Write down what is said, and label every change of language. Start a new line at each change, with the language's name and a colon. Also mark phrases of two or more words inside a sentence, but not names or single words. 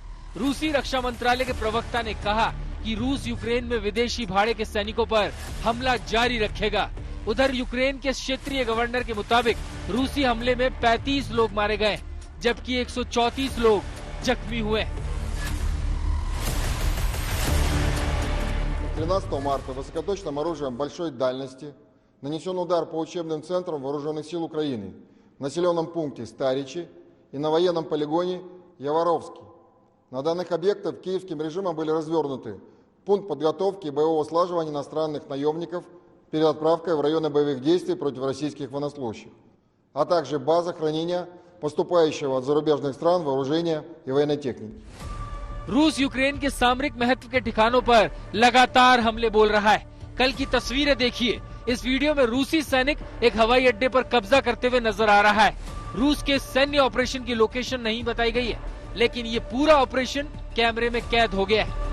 Hindi: रूसी रक्षा मंत्रालय के प्रवक्ता ने कहा कि रूस यूक्रेन में विदेशी भाड़े के सैनिकों पर हमला जारी रखेगा। उधर यूक्रेन के क्षेत्रीय गवर्नर के मुताबिक रूसी हमले में 35 लोग मारे गए, जबकि 134 लोग जख्मी हुए।
Russian: 13 марта высокоточным оружием большой дальности нанесен удар по учебным центрам вооруженных сил Украины, в населенном пункте Старичи и на военном полигоне Яворовский. На данных объектах киевским режимом были развернуты пункт подготовки и боевого слаживания иностранных наемников перед отправкой в районы боевых действий против российских военнослужащих, а также база хранения поступающего от зарубежных стран вооружения и военной техники.
Hindi: रूस यूक्रेन के सामरिक महत्व के ठिकानों पर लगातार हमले बोल रहा है। कल की तस्वीरें देखिए। इस वीडियो में रूसी सैनिक एक हवाई अड्डे पर कब्जा करते हुए नजर आ रहा है। रूस के सैन्य ऑपरेशन की लोकेशन नहीं बताई गई है, लेकिन ये पूरा ऑपरेशन कैमरे में कैद हो गया है।